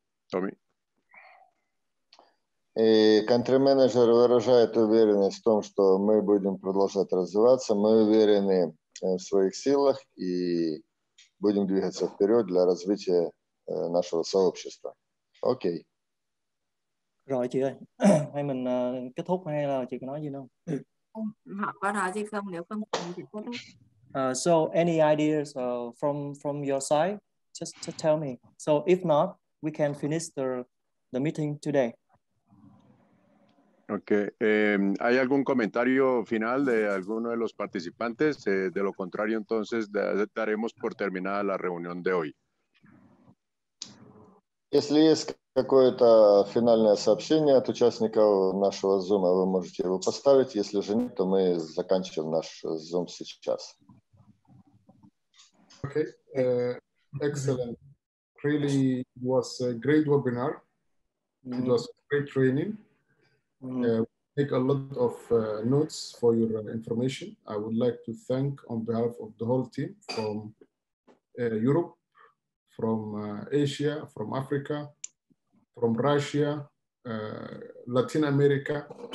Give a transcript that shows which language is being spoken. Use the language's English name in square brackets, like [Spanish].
[English] Tommy. [Russian] И country-менеджер выражает уверенность в том, что мы будем продолжать развиваться. Мы уверены в своих силах и будем двигаться вперед для развития нашего сообщества. Окей. [Vietnamese] Rồi chị ơi, hay mình kết thúc hay là chị có nói gì không? Họ có nói gì không? Nếu không thì kết thúc. [English] So any ideas from your side? Just tell me. So if not, we can finish the meeting today. [Spanish] Ok, ¿hay algún comentario final de alguno de los participantes? De lo contrario, entonces daremos por terminada la reunión de hoy. [Russian] Если есть какое-то финальное сообщение от участников нашего Zoom, вы можете его поставить. Если же нет, то мы заканчиваем наш Zoom сейчас. [English] Okay, excellent. Really was a great webinar. It was great training. Take a lot of notes for your information. I would like to thank on behalf of the whole team from Europe, from Asia, from Africa, from Russia, Latin America.